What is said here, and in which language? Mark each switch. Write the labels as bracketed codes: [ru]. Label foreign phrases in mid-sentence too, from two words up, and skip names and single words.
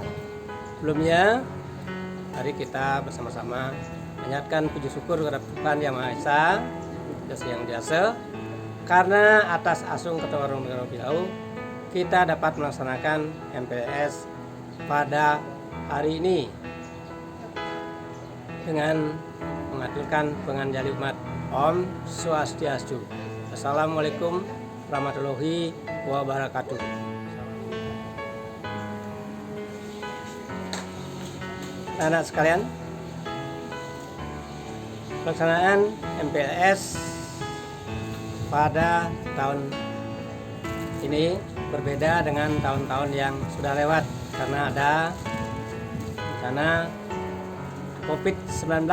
[id] Sebelumnya, mari kita bersama-sama menyatakan puji syukur kepada Tuhan Yang Maha Esa, Yang Biasa, karena atas asung Ketua Warung Bilau kita dapat melaksanakan MPLS pada hari ini dengan mengaturkan penganjali umat. [sa] ॐ स्वस्ति अस्तु. [ar] السلام عليكم ورحمة الله وبركاته. [id] Anak sekalian, pelaksanaan MPLS pada tahun ini berbeda dengan tahun-tahun yang sudah lewat karena ada bencana COVID-19.